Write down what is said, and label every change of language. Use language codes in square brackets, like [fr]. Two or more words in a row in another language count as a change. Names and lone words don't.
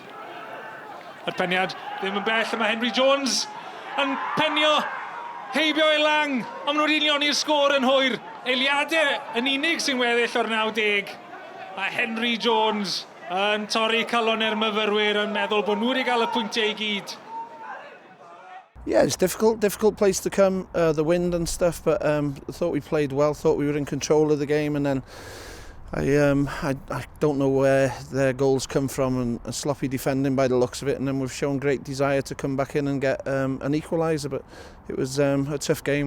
[cy] Yr peniad ddim yn bell, mae Henry Jones yn penio. Heibio i Lang, ond maen nhw wedi lioni'r sgôr yn hwyr. Eiliadau yn unig sy'n weddill o'r 90. A Henry Jones yn torri calon i'r myfyrwyr yn meddwl bod nhw wedi cael y pwyntiau i gyd. [en] Yeah, it's difficult place to come, the wind and stuff, but I thought we played well, thought we were in control of the game, and then I don't know where their goals come from, and sloppy defending by the looks of it, and then we've shown great desire to come back in and get an equaliser, but it was a tough game.